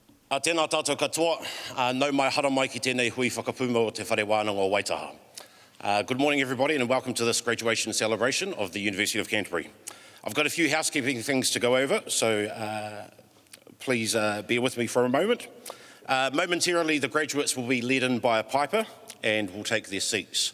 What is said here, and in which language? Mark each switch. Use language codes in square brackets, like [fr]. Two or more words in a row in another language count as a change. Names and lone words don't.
[mi] Tēnā tātou katoa, nau mai hara mai ki tēnei hui whakapuma o te whare wānanga o Waitaha. [en] Good morning everybody and welcome to this graduation celebration of the University of Canterbury. I've got a few housekeeping things to go over, so please bear with me for a moment. Momentarily the graduates will be led in by a piper and will take their seats.